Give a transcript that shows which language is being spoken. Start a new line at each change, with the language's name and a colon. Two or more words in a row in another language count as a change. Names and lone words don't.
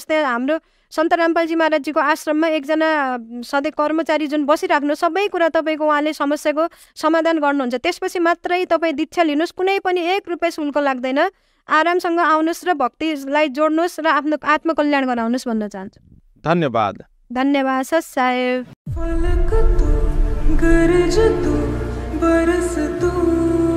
Nepali: त्यहाँ हाम्रो सन्त रामपालजी महाराजजीको आश्रममा एकजना सधैँ कर्मचारी जुन बसिराख्नु, सबै कुरा तपाईँको उहाँले समस्याको समाधान गर्नुहुन्छ। त्यसपछि मात्रै तपाईँ दीक्षा लिनुहोस्, कुनै पनि 1 रुपियाँ शुल्क लाग्दैन। आरामसँग आउनुहोस् र भक्तिलाई जोड्नुहोस् र आफ्नो आत्मकल्याण गराउनुहोस् भन्न चाहन्छु। धन्यवाद। धन्यवाद सर साहेब।
Hindi: फलक तू गरज तू बरस तू